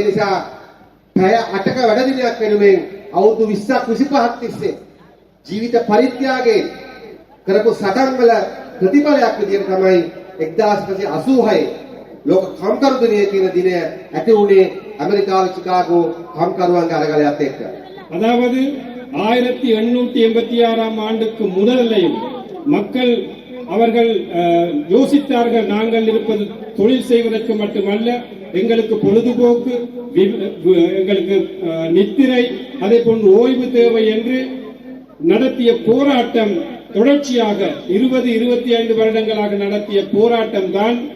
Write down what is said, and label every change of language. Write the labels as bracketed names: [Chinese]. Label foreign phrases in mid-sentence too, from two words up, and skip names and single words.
[Sinhala] ඒ නිසා පැය 8ක වැඩ දිනයක් වෙනුවෙන් අවුරුදු 20ක් 25ක් තිස්සේ ජීවිත පරිත්‍යාගයෙන් කරපු සටන් වල ප්‍රතිඵලයක් විදිහට තමයි 1986 ලෝක කම්කරු දිනය කියන දිනය ඇති වුණේ ඇමරිකාවේ සිකාගෝ කම්කරුවන්ගේ අරගලයත් එක්ක. [Tamil] அதாவது 1886 ஆண்டுக்கு முதலையும் மக்கள் அவர்கள் யோசித்தார்கள், நாங்கள் இருப்பது தொழில் செய்வதற்கு மட்டுமல்ல, எங்களுக்கு பொழுதுபோக்கு, எங்களுக்கு நித்திரை, அதே போன்று ஓய்வு தேவை என்று நடத்திய போராட்டம் தொடர்ச்சியாக 20-25 வருடங்களாக நடத்திய போராட்டம் தான்